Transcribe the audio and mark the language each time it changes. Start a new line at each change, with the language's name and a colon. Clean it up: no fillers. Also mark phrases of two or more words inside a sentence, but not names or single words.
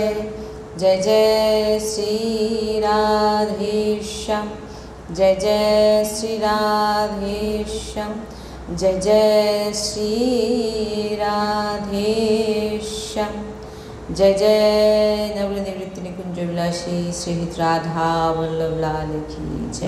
Hindi: जय जय श्री राधेश्याम। जय जय श्री राधेश्याम। जय जय श्री राधेश्याम। जय जय नवल निवृत्ति निकुंज विलासी श्री राधा वल्लभ लाल की जय।